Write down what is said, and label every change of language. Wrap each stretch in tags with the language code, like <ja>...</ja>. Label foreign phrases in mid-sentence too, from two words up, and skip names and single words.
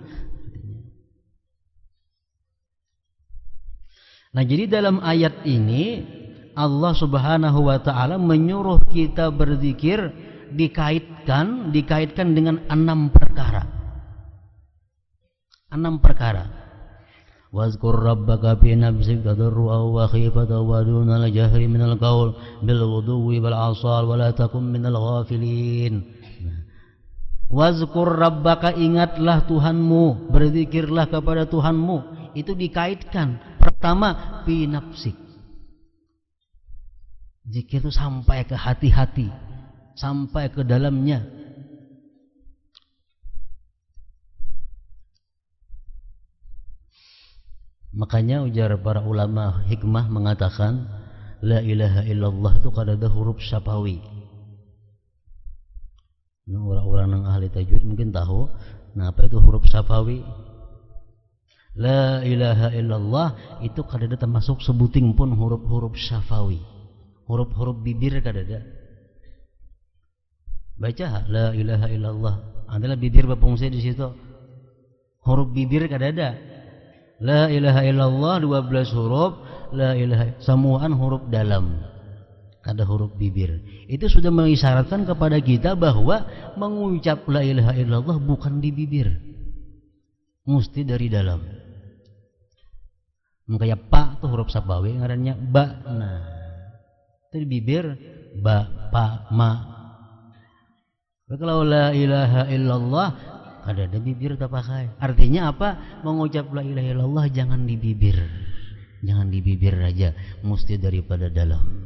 <id>Nah, jadi dalam ayat ini Allah</id> <ar>سبحانه وتعالى</ar> <id>menyuruh kita berzikir dikaitkan dengan 6 perkara. 6 perkara.</id> <ar>واذكر ربك في نفسك تضرعا وخيفة ودون الجهر من القول بالغدو والآصال ولا تكن من الغافلين. واذكر ربك,</ar> <id>ingatlah Tuhanmu, berzikirlah kepada Tuhanmu. Itu dikaitkan. Pertama,</id> <ar>في نفسك.</ar> <id>Zikir itu sampai ke hati-hati, sampai ke dalamnya. Makanya ujar para ulama hikmah mengatakan</id> <ar>لا إله إلا الله</ar> <id>itu kada ada huruf syafawi. Nah, orang-orang yang ahli tajwid mungkin tahu. Nah, apa itu huruf syafawi?</id> <ar>لا إله إلا الله</ar> <id>itu kada ada termasuk sebuting pun huruf-huruf syafawi. Huruf-huruf bibir kada ada. Baca</id> <ar>لا إله إلا الله.</ar> <id>Adalah bibir berfungsi di situ. Huruf bibir kada ada.</id> <ar>لا إله إلا الله</ar> <id>12 huruf,</id> <ar>لا إله</ar> <id>semuaan huruf dalam. Ada huruf bibir. Itu sudah mengisyaratkan kepada kita bahwa mengucap</id> <ar>لا إله إلا الله</ar> <id>bukan di bibir. Mesti dari dalam. Makanya pa itu huruf sabawi ngarannya ba. Nah, itu di bibir ba, pa, ma. Kalau</id> <ar>لا إله إلا الله</ar> <id>ada bibir tak pakai. Artinya apa? Mengucap</id> <ar>لا إله إلا الله</ar> <id>jangan di bibir. Jangan di bibir aja, mesti daripada dalam.</id>